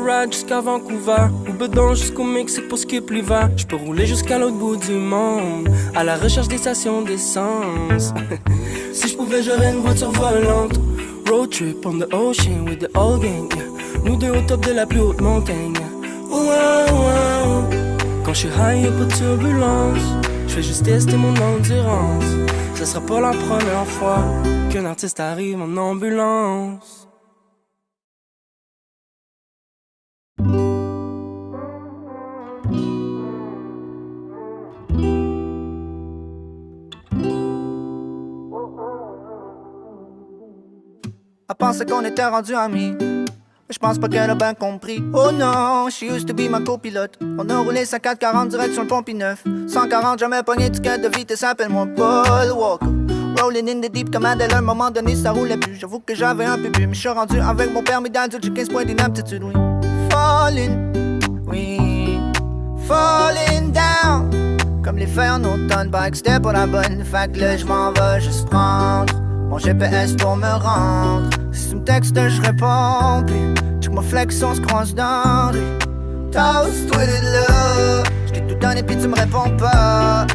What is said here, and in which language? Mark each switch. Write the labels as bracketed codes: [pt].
[fr] Jusqu'à Vancouver, ou bedon jusqu'au Mexique pour skip l'hiver. J'peux rouler jusqu'à l'autre bout du monde, à la recherche des stations d'essence. Si j'pouvais, j'aurais une voiture volante. [en] Road trip on the ocean with the old gang, yeah. [fr] Nous deux au top de la plus haute montagne, yeah. Wow, wow. Quand j'suis high, y'a pas de turbulence. J'fais juste tester mon endurance. Ce sera pas la première fois qu'un artiste arrive en ambulance. Elle pensait qu'on était rendus amis, mais j'pense pas qu'elle a bien compris. Oh non, [en] she used to be [fr] ma copilote. On a roulé sa 440 direct sur le Pompie 9. 140, jamais pogné ticket de vitesse, appelle-moi Paul Walker. [en] Rolling in the deep [fr] comme Adèle, à un moment donné ça roulait plus. J'avoue que j'avais un peu bu, mais je suis rendu avec mon permis d'adulte, j'ai 15 points d'inaptitude, oui. [en] Falling, oui, falling down. [fr] Comme les feuilles en automne, bike c'était pas la bonne. Fait que là j'm'en vais juste prendre mon GPS pour me rendre. Si tu me textes je réponds, puis check ma flex on se croise dans rue. Toast, tweeted là, j't'ai tout donné puis tu me réponds pas.